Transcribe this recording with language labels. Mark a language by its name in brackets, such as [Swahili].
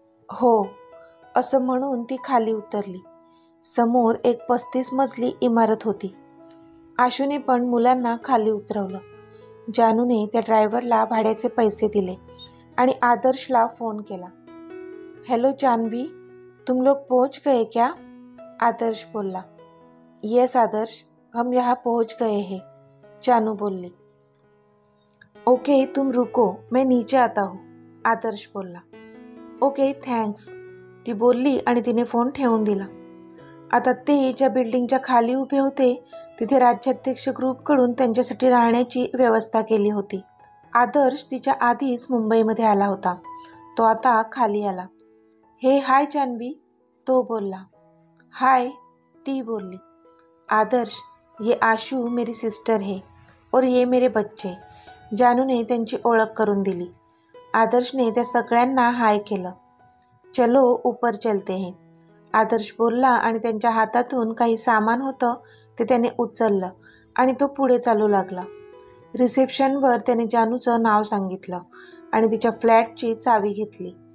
[Marathi] हो, असं म्हणून ती खाली उतरली. समोर एक 35 मजली इमारत होती. आशूने पण मुलांना खाली उतरवलं. जानूने त्या ड्रायव्हरला भाड्याचे पैसे दिले आणि आदर्शला फोन केला. [Hindi] हेलो जानवी, तुम लोग पहुंच गए क्या? [Marathi] आदर्श बोलला. [Hindi] येस आदर्श, हम यहाँ पहुंच गए हैं, [Marathi] जानू बोलली. [Hindi] ओके तुम रुको, मैं नीचे आता हूँ, [Marathi] आदर्श बोलला. ओके थँक्स, ती बोलली आणि तिने फोन ठेवून दिला. आता ते ज्या बिल्डिंगच्या खाली उभे होते तिथे राज्याध्यक्ष ग्रुपकडून त्यांच्यासाठी राहण्याची व्यवस्था केली होती. आदर्श तिच्या आधीच मुंबईमध्ये आला होता. तो आता खाली आला. हे हाय जानवी, तो बोलला. हाय, ती बोलली. [Hindi] आदर्श, ये आशू मेरी सिस्टर है और ये मेरे बच्चे. [Marathi] जानूने त्यांची ओळख करून दिली. आदर्शने त्या सगळ्यांना हाय केलं. [Hindi] चलो ऊपर चलते हैं, [Marathi] आदर्श बोलला आणि त्यांच्या हातातून काही सामान होतं ते त्याने उचललं आणि तो पुढे चालू लागला. रिसेप्शनवर त्याने जानूचं नाव सांगितलं आणि तिच्या फ्लॅटची चावी घेतली.